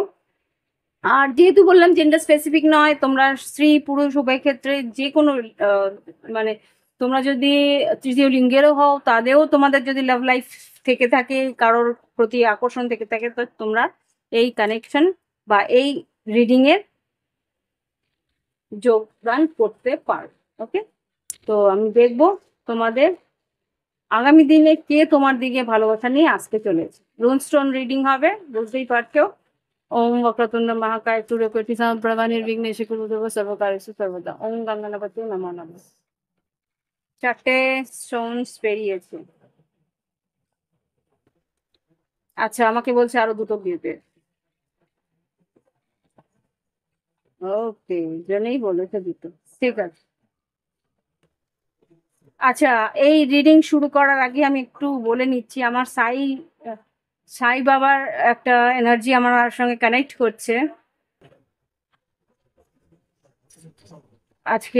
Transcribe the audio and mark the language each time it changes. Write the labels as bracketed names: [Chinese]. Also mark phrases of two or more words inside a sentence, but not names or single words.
[Bangla] আর যেহেতু বললাম [English] gender specific [Bangla] নয়, তোমরা স্ত্রী পুরুষ উভয় ক্ষেত্রে যে কোনো মানে তোমরা যদি তৃতীয় লিঙ্গেরও হও, তাদেরও তোমাদের যদি [English] love life [Bangla] থেকে থাকে, কারোর প্রতি আকর্ষণ থেকে থাকে, তো তোমরা এই কানেকশন বা এই রিডিং এর যোগদান করতে পারো। ওকে, তো আমি দেখবো তোমাদের আগামী দিনে কে তোমার দিকে ভালোবাসা নিয়ে আসতে চলেছে। [English] runestone reading [Bangla] হবে, বুঝতেই পারছো। [Sanskrit] ওম वक्रतुंड महाकाय सूर्यकोटि समप्रभा निर्विघ्नेश कुरुदेव सर्वकार्येषु सर्वदा। ओम गणनापति नमः नमः। [Bangla] চারটে স্টোনস বেরিয়েছে। আচ্ছা, আমাকে বলছে আরো দুটো দিতে। ওকে, জন্যই বলেছে দুটো। ঠিক আছে। আচ্ছা, এই রিডিং শুরু করার আগে আমি একটু বলে নিচ্ছি, আমার সাই বাবার একটা এনার্জি আমার সঙ্গে কানেক্ট করছে আজকে।